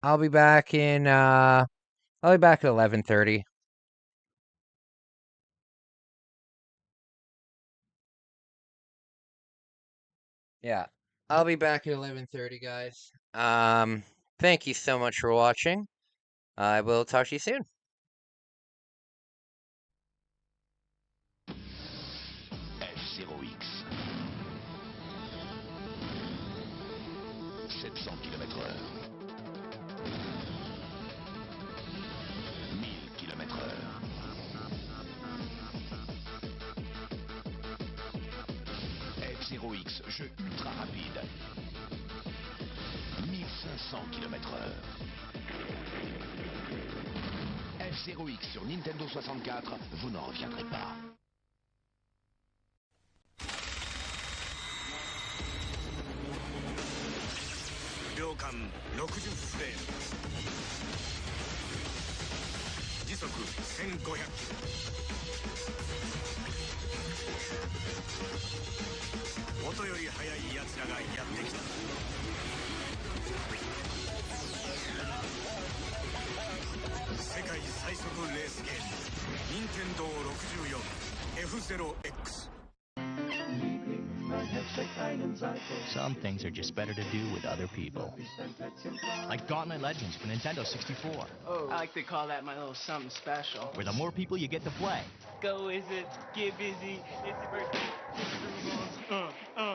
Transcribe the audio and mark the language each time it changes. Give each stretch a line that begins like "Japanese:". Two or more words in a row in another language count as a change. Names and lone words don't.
English: I'll be back at 11:30. Yeah. I'll be back at 11:30, guys. Thank you so much for watching. I will talk to you soon. F0X. 700 km/h. 1000 km/h.
French: F0X, jeu ultra rapide. 1500 km/h. F0X sur Nintendo 64, vous n'en reviendrez pas.
Japanese: Yo, 秒間60フレーム時速1500キロ音より速い奴らがやってきた世界最速レースゲーム任天堂 64F0X
English: Some things are just better to do with other people. Like Gauntlet Legends for Nintendo 64. Oh, I like to call that my little something special. Where the more people you get to play, Go is it, get busy, it's your birthday, put your groove on.